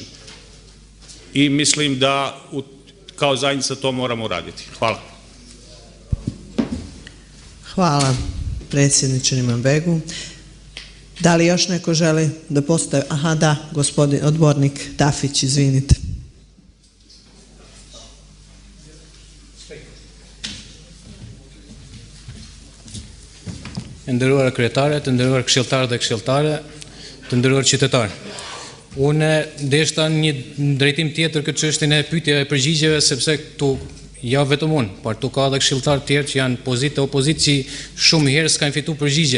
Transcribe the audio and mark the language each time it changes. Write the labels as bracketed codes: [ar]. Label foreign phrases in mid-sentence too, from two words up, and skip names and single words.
[sr] I mislim da kao zajednica to moramo raditi. Hvala. Hvala predsjedniče Imanbegu. Da li još neko želi da postavi? Aha, da, gospodin odbornik Tafić, izvinite. [sq] Të nderuar kryetare, të nderuar këshilltarë dhe këshilltare, të nderuar qytetarë. Unë ndeshta një drejtim tjetër këtë çështjen e pyetjeve e përgjigjeve, sepse këtu ja vetëm unë, por këtu ka edhe këshilltarë tjerë që janë pozitë e opozitë që shumë herë s'kan fituar përgjigje.